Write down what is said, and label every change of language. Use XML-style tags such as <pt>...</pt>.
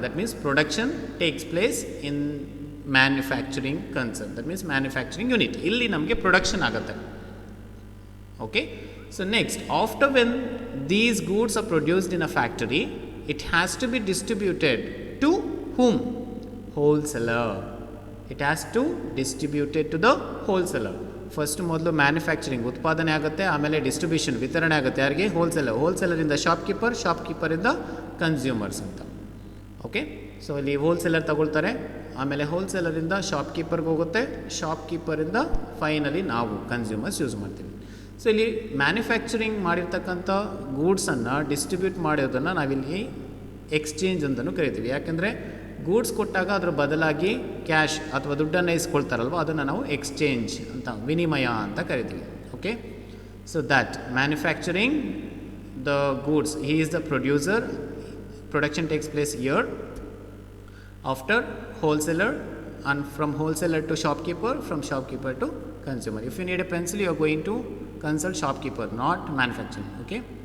<en>That means production takes place in manufacturing concern, that means manufacturing unit.</en> <kn>ಇಲ್ಲಿ ನಮಗೆ production ಆಗುತ್ತೆ.</kn> <en>Okay, so next, after when these goods are produced in a factory, it has to be distributed to whom? Wholesaler. It has to distributed to the wholesaler.</en> <kn>First ಮೊದಲು manufacturing ಉತ್ಪಾದನೆ ಆಗುತ್ತೆ, ಆಮೇಲೆ distribution ವಿತರಣೆ ಆಗುತ್ತೆ. ಯಾರಿಗೆ? Wholesaler. ಹೋಲ್ಸೇಲರಿಂದ shopkeeper, ಶಾಪ್ಕೀಪರಿಂದ consumers ಅಂತ. Okay, so ಇಲ್ಲಿ wholesaler ತಗೊಳ್ತಾರೆ, ಆಮೇಲೆ ಹೋಲ್ಸೇಲರಿಂದ ಶಾಪ್ಕೀಪರ್ಗೆ ಹೋಗುತ್ತೆ, ಶಾಪ್ಕೀಪರಿಂದ ಫೈನಲಿ ನಾವು ಕನ್ಸ್ಯೂಮರ್ಸ್ ಯೂಸ್ ಮಾಡ್ತೀವಿ. ಸೊ ಇಲ್ಲಿ ಮ್ಯಾನುಫ್ಯಾಕ್ಚರಿಂಗ್ ಮಾಡಿರ್ತಕ್ಕಂಥ ಗೂಡ್ಸನ್ನು ಡಿಸ್ಟ್ರಿಬ್ಯೂಟ್ ಮಾಡೋದನ್ನು ನಾವಿಲ್ಲಿ ಎಕ್ಸ್ಚೇಂಜ್ ಅಂತಲೂ ಕರಿತೀವಿ. ಯಾಕೆಂದರೆ ಗೂಡ್ಸ್ ಕೊಟ್ಟಾಗ ಅದರ ಬದಲಾಗಿ ಕ್ಯಾಶ್ ಅಥವಾ ದುಡ್ಡನ್ನು ಇಸ್ಕೊಳ್ತಾರಲ್ವ, ಅದನ್ನು ನಾವು ಎಕ್ಸ್ಚೇಂಜ್ ಅಂತ, ವಿನಿಮಯ ಅಂತ ಕರಿತೀವಿ.</kn> <en>Okay, so that manufacturing the goods, he is the producer, production takes place here. After wholesaler, and from wholesaler to shopkeeper, from shopkeeper to consumer. If you need a pencil, you are going to consult shopkeeper, not manufacturing. Okay.</en>